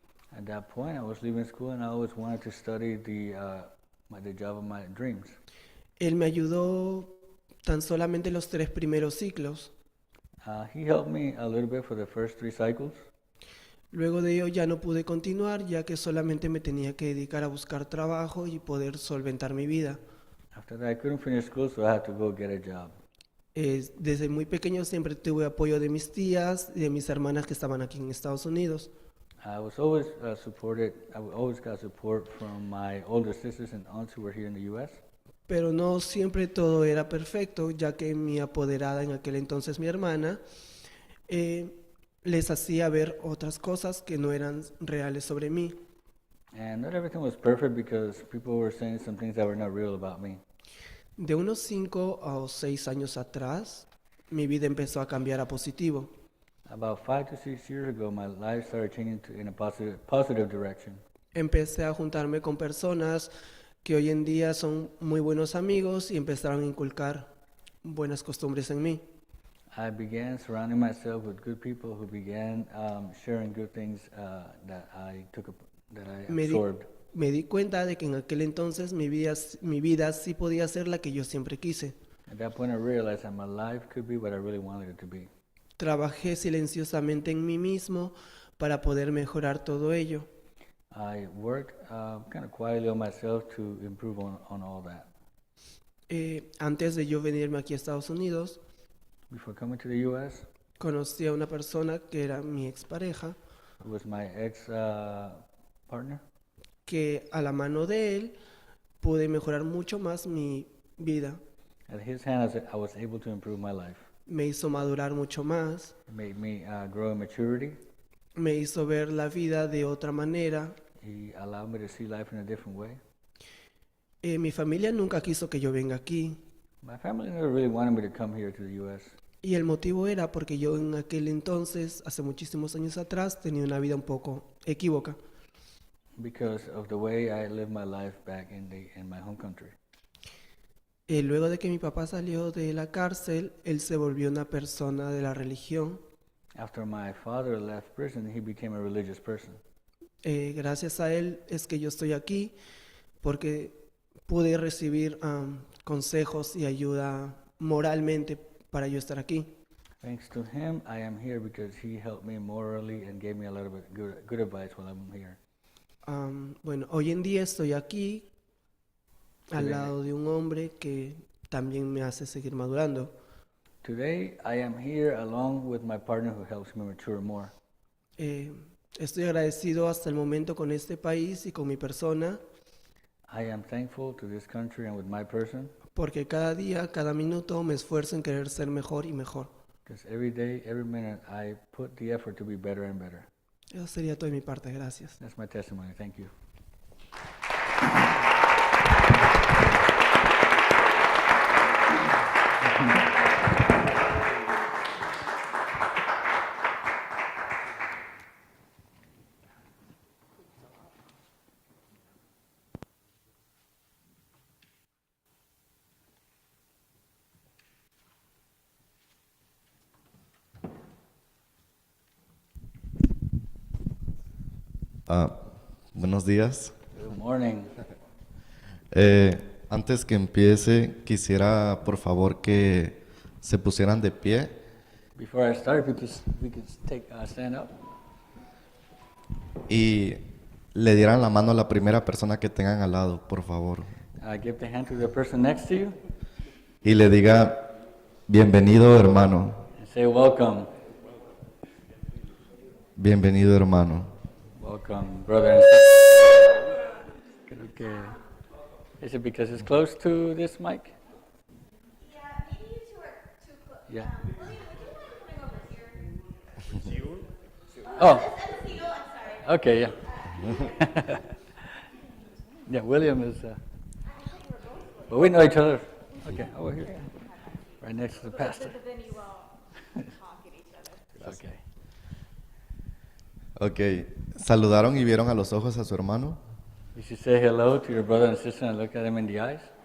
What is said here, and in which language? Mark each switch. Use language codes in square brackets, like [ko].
[en] At that point, I was leaving school and I always wanted to study the job of my dreams. [es] Él me ayudó tan solamente los 3 primeros ciclos. [en] He helped me a little bit for the first 3 cycles. [es] Luego de ello ya no pude continuar, ya que solamente me tenía que dedicar a buscar trabajo y poder solventar mi vida. [en] After that, I couldn't finish school, so I had to go get a job. [es] Desde muy pequeño siempre tuve apoyo de mis tías y de mis hermanas que estaban aquí en Estados Unidos. [en] I was always supported. I always got support from my older sisters and aunts who were here in the U.S. [es] Pero no siempre todo era perfecto, ya que mi apoderada en aquel entonces, mi hermana, les hacía ver otras cosas que no eran reales sobre mí. [en] And not everything was perfect because people were saying some things that were not real about me. [es] De unos 5 o 6 años atrás, mi vida empezó a cambiar a positivo. [en] About 5 to 6 years ago, my life started changing in a positive direction. [es] Empecé a juntarme con personas que hoy en día son muy buenos amigos y empezaron a inculcar buenas costumbres en mí. [en] I began surrounding myself with good people who began sharing good things that I absorbed. [es] Me di cuenta de que en aquel entonces mi vida sí podía ser la que yo siempre quise. [en] At that point, I realized that my life could be what I really wanted it to be. [es] Trabajé silenciosamente en mí mismo para poder mejorar todo ello. [en] I worked kind of quietly on myself to improve on all that. [es] Antes de yo venirme aquí a Estados Unidos, [en] Before coming to the U.S., [es] conocí a una persona que era mi expareja, [en] it was my ex partner. [es] Que a la mano de él pude mejorar mucho más mi vida. [en] At his hands, I was able to improve my life. [es] Me hizo madurar mucho más. [en] It made me grow in maturity. [es] Me hizo ver la vida de otra manera. [en] He allowed me to see life in a different way. [es] Mi familia nunca quiso que yo venga aquí. [en] My family never really wanted me to come here to the U.S. [es] Y el motivo era porque yo en aquel entonces, hace muchísimos años atrás, tenía una vida un poco equívoca. [en] Because of the way I lived my life back in my home country. [es] Luego de que mi papá salió de la cárcel, él se volvió una persona de la religión. [en] After my father left prison, he became a religious person. [es] Gracias a él es que yo estoy aquí, porque pude recibir consejos y ayuda moralmente para yo estar aquí. [en] Thanks to him, I am here because he helped me morally and gave me a lot of good advice while I'm here. [es] Bueno, hoy en día estoy aquí al lado de un hombre que también me hace seguir madurando. [en] Today, I am here along with my partner who helps me mature more. [es] Estoy agradecido hasta el momento con este país y con mi persona. [en] I am thankful to this country and with my person. [es] Porque cada día, cada minuto me esfuerzo en querer ser mejor y mejor. [en] Because every day, every minute, I put the effort to be better and better. [es] Eso sería todo de mi parte, gracias. [en] That's my testimony. Thank you. [es] Buenos días. [en] Good morning. [es] Antes que empiece, quisiera por favor que se pusieran de pie. [en] Before I start, we could stand up. [es] Y le dieran la mano a la primera persona que tengan al lado, por favor. [en] Give the hand to the person next to you. [es] Y le diga, bienvenido hermano. [en] And say welcome. [es] Bienvenido hermano. [en] Welcome, brother and sister. [es] Creo que [en] is it because it's close to this mic? Yeah, maybe you two are too close. Yeah. William, would you mind coming over here? Oh. I'm sorry. Okay, yeah. Yeah, William is. But we know each other. Okay, over here, right next to the pastor. But then you won't talk at each other. Okay. [es] Ok, ¿saludaron y vieron a los ojos a su hermano? [en] You should say hello to your brother and sister and look at them in the eyes.